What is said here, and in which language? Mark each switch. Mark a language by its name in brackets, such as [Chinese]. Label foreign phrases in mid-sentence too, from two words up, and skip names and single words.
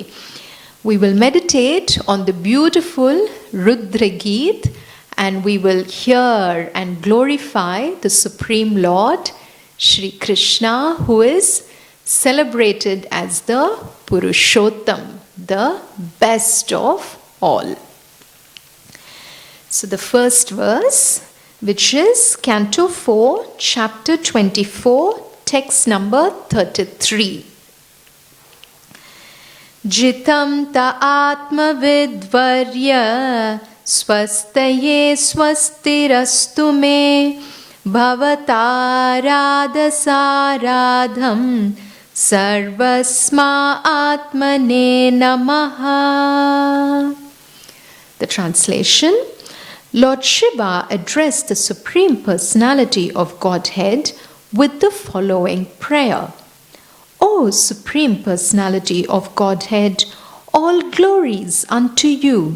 [English] We will meditate on the beautiful Rudra Geet, and we will hear and glorify the Supreme Lord, Shri Krishna, who is celebrated as the Purushottam, the best of all. So the first verse, which is Canto 4, Chapter 24, text number 33. [Sanskrit] Jitam ta atma vidvarya swastaye swastirastu me bhavataradhasaradham sarvasma atmane namaha. [English] The translation: Lord Shiva addressed the Supreme Personality of Godhead with the following prayer. O Supreme Personality of Godhead, all glories unto you.